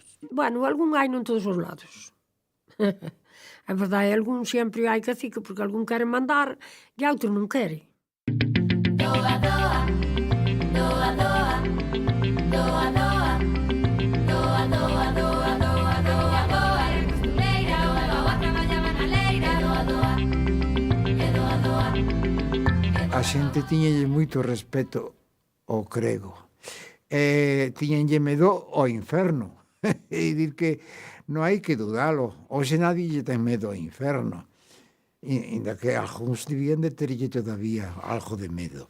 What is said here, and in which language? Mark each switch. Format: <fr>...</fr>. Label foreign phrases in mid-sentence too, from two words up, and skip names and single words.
<gl>Bueno, algún hai non todos os lados. A verdade, algún sempre hai cacique, porque algún quere mandar e outro non quere. Doa, doa, doa, doa, doa, doa, doa, doa, doa, doa, doa, doa, era costureira, o agua traballaba na leira, doa, doa, e doa, doa. A xente tiñalle moito respeto ao crego. Tiñenlle medo ao inferno. E dir que non hai que dudalo. Hoxe nadie lle ten medo ao inferno. Inda que algúns debían de terlle todavía algo de medo.</gl>